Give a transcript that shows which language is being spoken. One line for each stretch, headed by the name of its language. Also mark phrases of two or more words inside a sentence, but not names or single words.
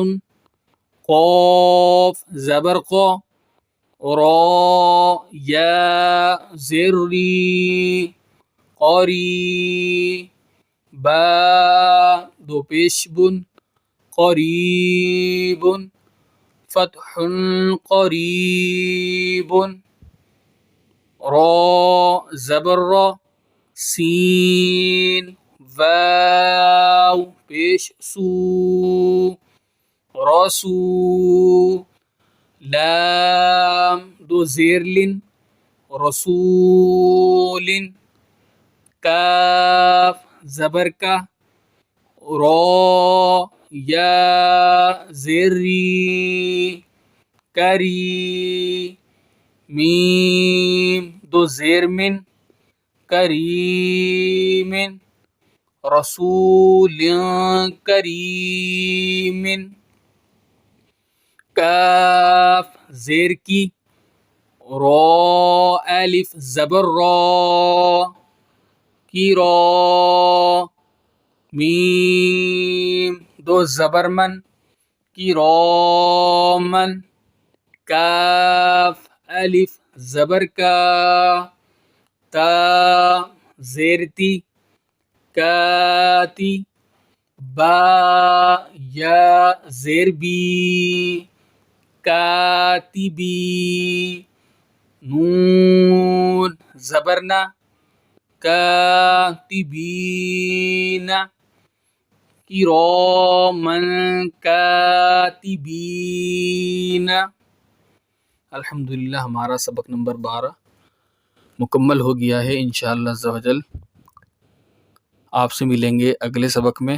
Urdu: قاف زبر قا را یا زری قری با دو پیش بن قریب فتح قریب را زبر را سین واو پیش سو رسو لام دو زیر لن رسول کاف زبر کا را یا زری کری میم دو زیر من کریم رسول کریم کاف زیر کی را الف زبر را کی را میم دو زبر من کی رامن کاف الف زبر کا تا زیرتی کاتی با یا زیر بی کاتبی نون زبرنا کاتبین
Arabic: کراما کاتبین.
Urdu: الحمدللہ ہمارا سبق نمبر 12 مکمل ہو گیا ہے.
Arabic: انشاءاللہ عز و جل
Urdu: آپ سے ملیں گے اگلے سبق میں.